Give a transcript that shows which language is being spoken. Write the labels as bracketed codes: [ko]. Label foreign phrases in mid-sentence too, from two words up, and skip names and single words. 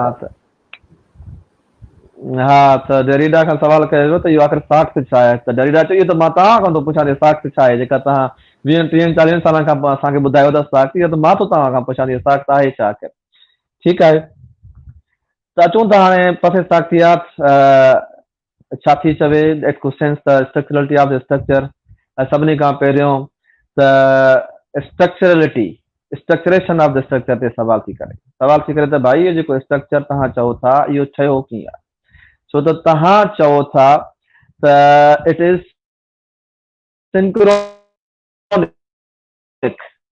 [sd] हा त डेरिडा खां सवाल कयो वियो त इहो आख़िर साख्त छा आहे, त डेरिडा चयो त मां तव्हां खां थो पुछां त साख्त छा आहे, जेका तव्हां 20-30-40 सालनि खां पोइ असांखे ॿुधायो था साख्त, इहो त मां थो तव्हां खां पुछां त साख्त आहे छा आख़िर। ठीकु आहे, त अचूं था हाणे पसे साख्तियात छा थी चवे, [en] It questions the structurality of the structure. [sd] सभिनी खां पहिरियों त [en] structuration of the structure [sd] ते सवाल थी करे त भाई इहो जेको स्ट्रक्चर तव्हां चओ था इहो ठहियो कीअं आहे। छो त तव्हां चओ था त [en] it is synchronic.